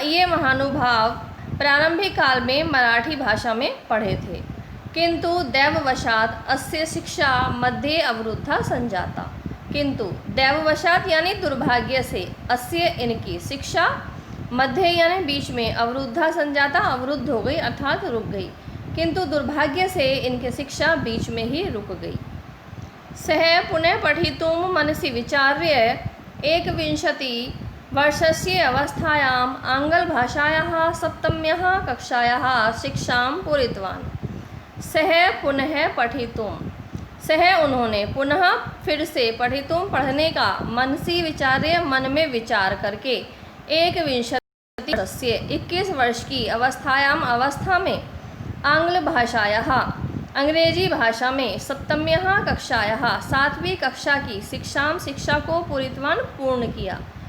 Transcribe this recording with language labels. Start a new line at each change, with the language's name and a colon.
Hindi: ये महानुभाव प्रारंभिक काल में मराठी भाषा में पढ़े थे,
Sanskrit: किंतु दैववशात अस्य शिक्षा मध्ये अवरुद्धा संजाता,
Hindi: किंतु दैववशात यानी दुर्भाग्य से, अस्य इनकी शिक्षा मध्य यानी बीच में, अवरुद्धा संजाता अवरुद्ध हो गई अर्थात रुक गई, किंतु दुर्भाग्य से इनकी शिक्षा बीच में ही रुक गई।
Sanskrit: सह पुनः पठितुं मनसि विचार्य एकविंशति वर्षस्य अवस्थायाम् आङ्ग्लभाषायाः सप्तम्याः कक्षायाः शिक्षां पूरितवान्।
Hindi: सह पुनः पठितुं, सह उन्होंने, पुनः फिर से, पठितुं पढ़ने का, मनसि विचार्य मन में विचार करके, एक विंशति वर्षस्य 21 वर्ष की अवस्थायाम अवस्था में, आंग्ल भाषायाः अंग्रेजी भाषा में, सप्तम्याः कक्षायाः 7वीं कक्षा की शिक्षा को पूरितवान पूर्ण किया।